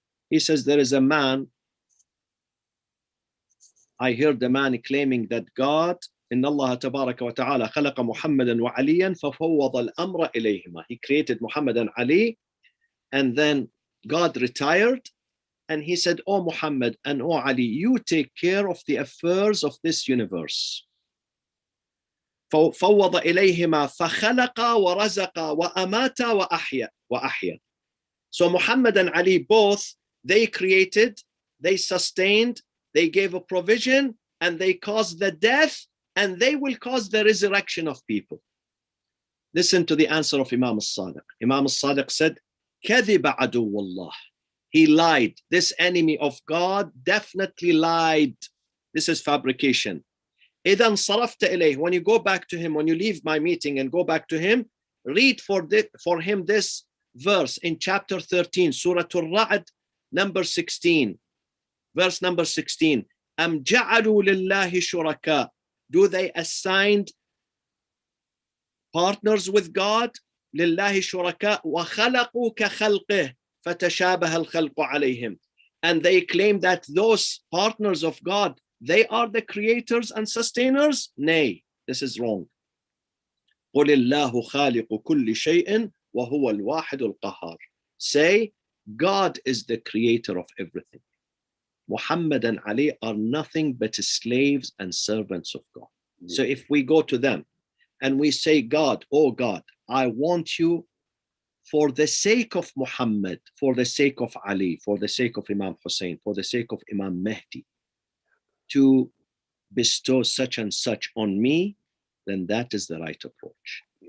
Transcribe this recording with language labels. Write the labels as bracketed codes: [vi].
[en] He says, there is a man, I heard the man claiming that God, [ar] إن الله تبارك وتعالى خلق محمدا وعليا ففوض الأمر إليهما. [en] He created Muhammad and Ali, and then God retired, and he said, oh Muhammad and oh Ali, you take care of the affairs of this universe. [ar] فوض إليهما فخلق ورزق وأمات وأحيا. [en] So Muhammad and Ali both, they created, they sustained, they gave a provision, and they caused the death, and they will cause the resurrection of people. Listen to the answer of Imam al-Sadiq. Imam al-Sadiq said, [ar] كذب عدو الله. [en] He lied. This enemy of God definitely lied. This is fabrication. [ar] إذا انصرفت إليه, [en] when you go back to him, when you leave my meeting and go back to him, read for him this verse in chapter 13, Surah Al-Ra'd, number 16, verse number 16. [ar] أم جعلوا لله شركاء, [en] do they assign partners with God? [ar] لله شركاء وخلقوا كخلقه فتشابه الخلق عليهم. [en] And they claim that those partners of God, they are the creators and sustainers? Nay, this is wrong. [ar] قل الله خالق كل شيء وهو الواحد القهار. [en] Say, God is the creator of everything. Muhammad and Ali are nothing but slaves and servants of God. So if we go to them and we say, God, oh God, I want you for the sake of Muhammad, for the sake of Ali, for the sake of Imam Hussein, for the sake of Imam Mahdi, to bestow such and such on me, then that is the right approach.